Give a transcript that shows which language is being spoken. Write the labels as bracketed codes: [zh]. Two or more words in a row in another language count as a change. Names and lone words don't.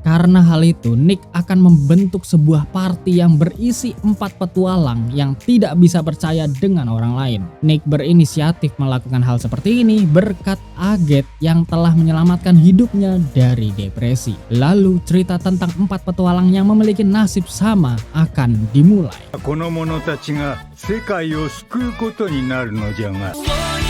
[id] Karena hal itu, Nick akan membentuk sebuah party yang berisi 4 petualang yang tidak bisa percaya dengan orang lain. Nick berinisiatif melakukan hal seperti ini berkat Aget yang telah menyelamatkan hidupnya dari depresi. Lalu cerita tentang 4 petualang yang memiliki nasib sama akan dimulai. [ja] この者たちが世界を救うことになるのじゃが